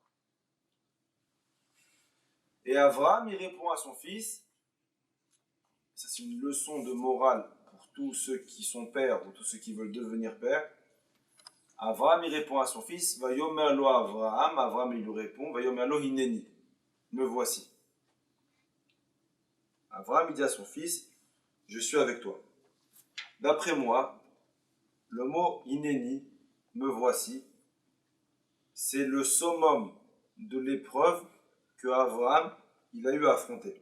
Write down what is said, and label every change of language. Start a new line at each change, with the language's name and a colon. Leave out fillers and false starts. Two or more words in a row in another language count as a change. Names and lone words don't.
French: Et Abraham, il répond à son fils, ça c'est une leçon de morale pour tous ceux qui sont pères ou tous ceux qui veulent devenir pères. Abraham, il répond à son fils,
Hebrew: ויאמר לו אברהם,
French: Abraham il lui répond,
Hebrew: ויאמר לו הנני,
French: me voici. Abraham, il dit à son fils, je suis avec toi. D'après moi, le mot hineni, me voici, c'est le summum de l'épreuve que Abraham, il a eu à affronter.